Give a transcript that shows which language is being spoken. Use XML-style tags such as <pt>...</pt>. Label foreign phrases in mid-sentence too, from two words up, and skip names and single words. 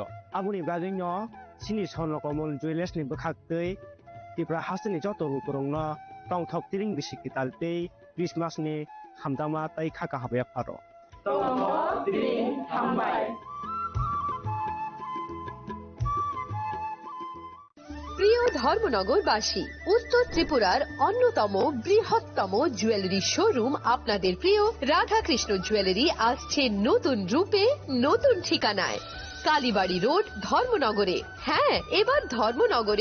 <trp>abuni gajing no chini sonlo komon jewelers ni bkhaktei tipra hasni joto rukurong no tongthok tiring bisi kitaltei Christmas ni hamdama tai khaka habya pharo tongthok tiring hambai</trp> <bn>প্রিয় ধর্মনগরবাসী উত্তর ত্রিপুরার অন্যতম বৃহত্তম জুয়েলারি শোরুম আপনাদের প্রিয় রাধাকৃষ্ণ জুয়েলারি আসছে নতুন রূপে নতুন ঠিকানায় কালীবাড়ি রোড ধর্মনগরে হ্যাঁ এবার ধর্মনগরে</bn>